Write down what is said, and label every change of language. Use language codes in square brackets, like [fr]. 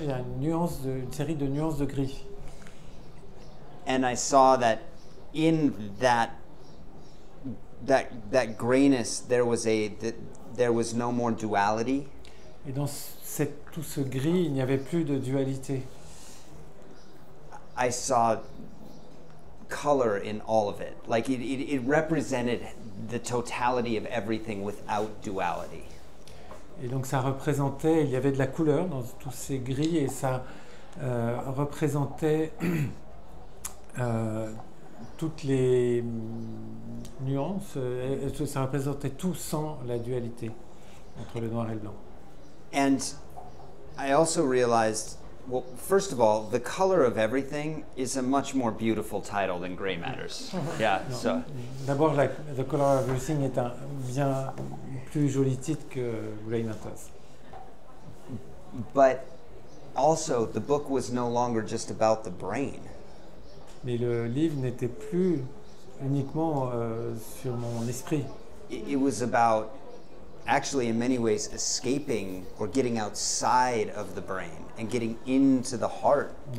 [fr] Il y a une série de nuances de gris. [en] And I saw that in that grayness, there was no more duality. [fr] Et dans tout ce gris, il n'y avait plus de dualité. [en] I saw color in all of it. Like it represented the totality of everything without duality. [fr] Et donc ça représentait, il y avait de la couleur dans tous ces gris et ça représentait toutes les nuances, ça représentait tout sans la dualité entre le noir et le blanc. [en] And I also realized, well, first of all, The Color of Everything is a much more beautiful title than Grey Matters. Yeah, [fr] non. [en] so. [fr] D'abord, The Color of Everything est un bien plus joli titre que Grey Matters. [en] But also, the book was no longer just about the brain. [fr] Mais le livre n'était plus uniquement sur mon esprit. [en] It was about, actually, in many ways, escaping or getting outside of the brain and getting into the heart.